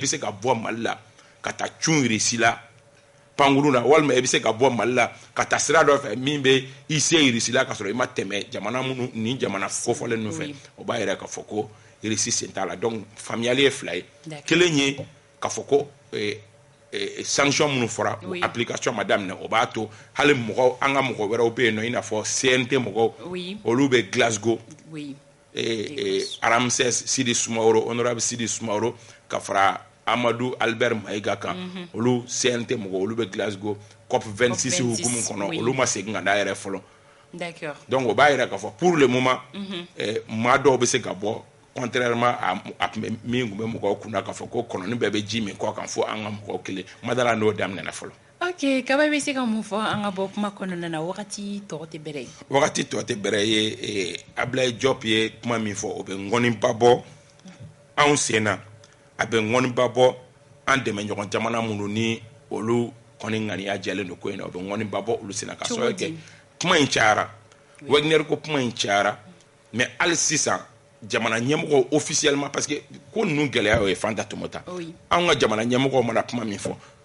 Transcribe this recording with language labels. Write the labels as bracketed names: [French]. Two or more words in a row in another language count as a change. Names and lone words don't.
[Bambara] bɛ se ka bɔ Mali la ka taa cun irisi la pangunu na walima i bɛ se ka bɔ Mali la ka taa sira dɔ fɛ min bɛ i se irisi la ka sɔrɔ i ma tɛmɛ jamana minnu ni jamana kofɔlen ninnu fɛ o b'a yɛrɛ k'a fɔ ko irisi sen t'a la donc faamuyali ye fila ye kelen ye k'a fɔ ko sanction minnu fɔra application ma daminɛ o b'a to hali mɔgɔ an ka mɔgɔ wɛrɛw bɛ yen nɔ i n'a fɔ CNT mɔgɔw olu bɛ Glasgow Ramsès Sidi Soumaoro honorable Sidi Soumaoro ka fara Amadou Albert Maïga kan olu CNT mɔgɔw olu bɛ Glasgow COP 26 hukumu kɔnɔ olu ma segin ka da yɛrɛ fɔlɔ donc o b'a yɛrɛ k'a fɔ [French] pour le moment [Bambara] maa dɔw bɛ se ka bɔ [French] contrairement à [Bambara] min tun bɛ mɔgɔw kunna k'a fɔ ko kɔnɔni bɛɛ bɛ ji min kɔ kan fo an ka mɔgɔw kelen madala n'o daminɛna fɔlɔ. Ok, kaba bɛ se ka mun fɔ an ka bɔ kuma kɔnɔna na wagati tɔ tɛ bɛrɛ ye. Wagati tɔ tɛ bɛrɛ ye Ablaye Diop ye kuma min fɔ o bɛ ŋɔniba bɔ anw sen na a bɛ ŋɔniba bɔ an dɛmɛ ɲɔgɔn jamana minnu ni olu kɔni ŋaniya jɛlen don ko in na o bɛ ŋɔniba bɔ olu sen na ka sɔrɔ kɛ kuma in cayara Wagner ko kuma in cayara mais hali sisan jamana ɲɛmɔgɔ [French] officiellement parce que [Bambara] ko ninnu gɛlɛya o ye Fanta Tomota anw ka jamana ɲɛmɔgɔ mana kuma min fɔ